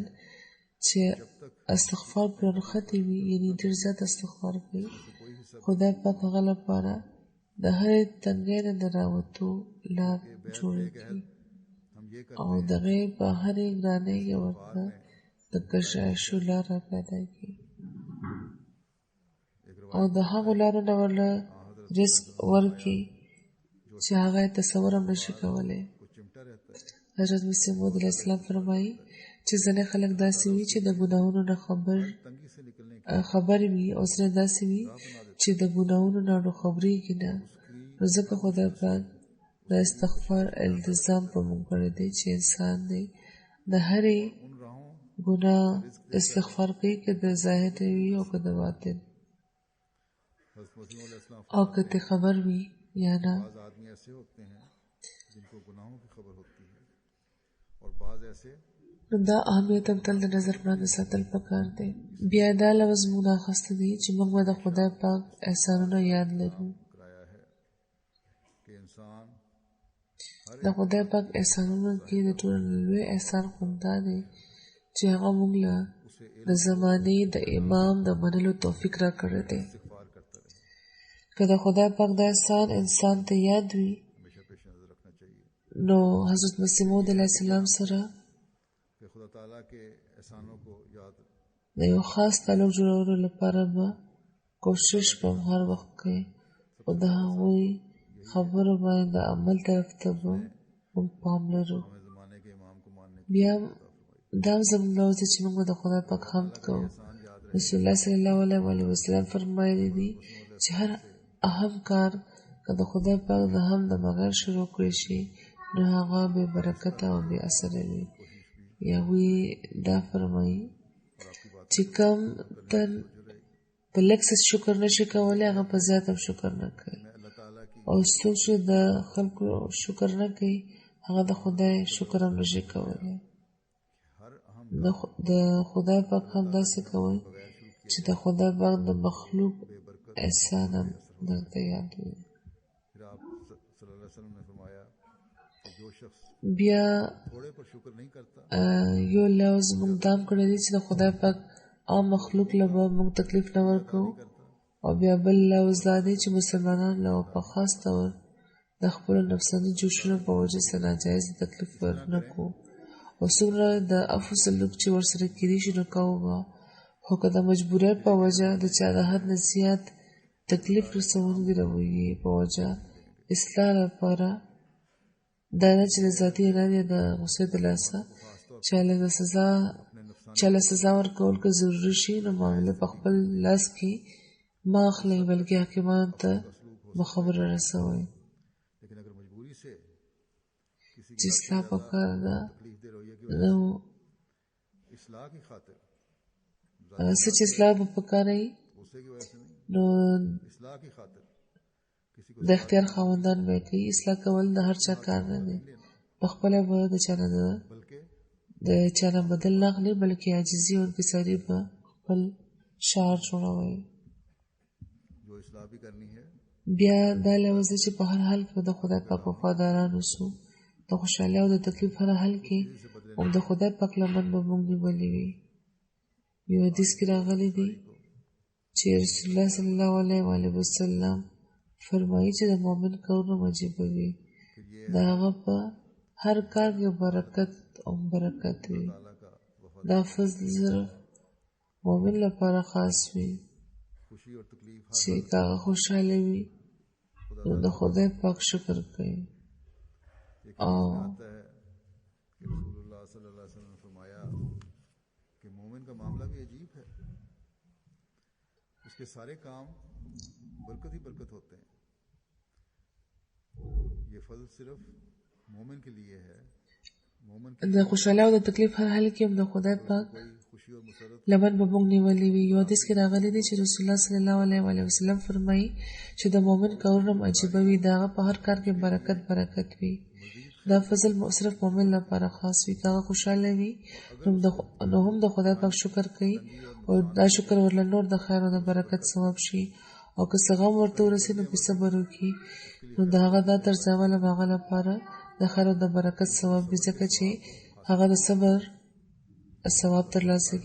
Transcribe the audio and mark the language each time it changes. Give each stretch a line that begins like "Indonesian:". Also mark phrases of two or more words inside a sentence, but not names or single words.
Pashto: چې استغفار پرې نښتی وي، یعنې ډېر زیات استغفار کوي، خدای پاک هغه لپاره د هرې تنګۍ نه د راوتو لار جوړه کړي او د هغې په هرې ګرانۍ کې ورته د کشایشو لار را پیدا کړي او د هغو لارو نه ورله رزق ورکړي چې هغه یې تصور هم نشي کولی.
Urdu: رہتا ہے
Pashto: حضرت مسیح موعود
Arabic: علیه السلام
Pashto: فرمایي چې ځینې خلک داسې وي چې د ګناهونو نه
Urdu: تنگی سے نکلنے کی
Pashto: خبر وي او ځینې داسې وي چې د ګناهونو نه نو خبرېږي نه. نو ځکه خدای پاک د استغفار التزام په موږ کړی دی چې انسان دی د هرې
Urdu: ان راہوں
Pashto: ګناه استغفار کوي که د ظاهر وي او که د باطن
Urdu: حضرت مسیح علیہ السلام
Pashto: او که ته خبر وي یا نه.
Urdu: بعض آدمی ایسے ہوتے ہیں جن کو گناہوں کی خبر ہوتی ہے اور بعض ایسے
Pashto: نو دا اهمیت هم تل د نظر وړاندې ساتل پکار دی. بیا دا لفظ موږ اخیستی دی چې موږ به د خدای پاک احسانونه یاد لرو.
Urdu: کرایا ہے کہ انسان
Pashto: د خدای پاک احسانونو کې د ټولو لوی احسان خو دا دی چې هغه موږ له د زمانې د امام د منلو توفیق راکړی دی.
Urdu: استغفار کرتا رہے
Pashto: که د خدای پاک دا احسان انسان ته یاد وي
Urdu: ہمیشہ پیش نظر رکھنا چاہیے
Pashto: نو حضرت مسیح موعود
Arabic: علیه السلام
Pashto: سره
Urdu: کہ خدا تعالیٰ کے احسانوں کو یاد
Pashto: د یو خاص تعلق جوړولو لپاره به کوشش به هر وخت کوي او د هغوی خبرو باندې د عمل طرف ته به موږ پام لرو.
Urdu: ہمیں زمانے کے امام کو ماننے کی
Pashto: بیا دا هم زموږ لوز دی چې موږ به د خدای پاک حمد کوو.
Arabic: رسول الله صلی الله علیه وسلم
Pashto: فرمایلی دي چې هر اهم کار که د خدای پاک د حمد د بغیر شروع کړی شي نو هغه بې برکته او بې اثره وي. یا وی دا فرمایي چې کوم تن په لږ څه شکر نشي کولی هغه په زیات هم شکر نه کوي
Urdu: اللہ تعالیٰ کی
Pashto: او څوک چې د خلکو شکر نه کوي هغه د خدای شکر هم نشي کولی.
Urdu: ہر اہم
Pashto: د خدای پاک هم داسې کوي چې د خدای پاک د مخلوق احسان هم درته یاد وي.
Urdu: پھر آپ
Arabic: صلی اللہ علیہ وسلم
Urdu: نے فرمایا کہ جو شخص
Pashto: بیا
Urdu: تھوڑے پر شکر نہیں کرتا
Pashto: یو لفظ موږ دام کړی دی چې د خدای پاک عام مخلوق له به موږ تکلیف نه ورکوو او بیا بل لفظ دا دی چې مسلمانان له په خاص ډول د خپلو نفساني جوشونو په وجه سره ناجایز تکلیف ورنه کوو او څومره د عفو سلوک چې ورسره کېدی شي نو کوو به خو که د مجبوریت په وجه د چا د حد نه زیات تکلیف رسونکي رویې په وجه اصلاح لپاره دا نه چې د ذاتي ارادې د غصې د لاسه چاله سزا ورکول که ضروري شي نو معامله په خپل لاس کې مه اخلئ بلکې حاکمانو ته به خبره رسوئ
Urdu: لیکن اگر مجبوری سے کسی
Pashto: چې اصلاح پکار ده
Urdu: تکلیف دے رویے کی
Pashto: نو
Urdu: اصلاح کی خاطر
Pashto: څه چې اصلاح به پکار وي
Urdu: غصے کی وجہ سے نہیں
Pashto: نو
Urdu: اصلاح کی خاطر کسی کو
Pashto: د اختیار خاوندان به کوي. اصلاح کول د هر چا کار نه دی. په خپله به د چا نه
Urdu: बल्कि
Pashto: د چا نه بدل نه اخلي بلکې عاجزي او انکساري به خپل شعار جوړوئ.
Urdu: جو اصلاح بھی کرنی ہے
Pashto: بیا دا لفظ دی چې په هر حال کې به د خدای پاک وفاداران اوسو. د خوشحالۍ او د تکلیف هر حال کې هم د خدای پاک لمن به موږ نیولې وي. یو حدیث کې راغلی دی چې
Arabic: رسول الله صلی الله علیه وسلم
Pashto: فرمایي چې د مؤمن کارونه عجیبه وي د هغه په هر کار کې برکت او برکت وي.
Urdu: تعالیٰ کا وفا
Pashto: دا فضل صرف مؤمن لپاره خاص وي
Urdu: خوشی اور تکلیف
Pashto: چې هغه خوشحاله وي نو د خدای پاک شکر کوي. او
Urdu: آتا ہے کہ رسول اللہ
Arabic: صلی اللہ علیہ وسلم
Urdu: نے فرمایا کہ مومن کا معاملہ بھی عجیب ہے اس کے سارے کام برکت ہی برکت ہوتے ہیں یہ فل صرف مومن کے لیے ہے مومن کی
Pashto: د خوشحالۍ او د تکلیف هر حال کې هم د خدای پاک
Urdu: کوئی خوشی اور مسرت
Pashto: لمن به موږ نیولې وي. یو حدیث کې راغلی دی چې
Arabic: رسول الله صلی الله علیه وسلم
Pashto: فرمایي چې د مؤمن کارونه هم عجیبه وي د هغه په هر کار کې برکت وي. دا فضل صرف مؤمن لپاره خاص وي. که هغه خوشحاله وي نو هم د خدای پاک شکر کوي او دا شکر ورله نور د خیر او د برکت سبب شي او که څه غم ورته ورسي نو په صبر وکړي نو د هغه دا طرز عمل هم هغه لپاره د خیر او د برکت سبب وي ځکه چې هغه د صبر ثواب ترلاسه کوي.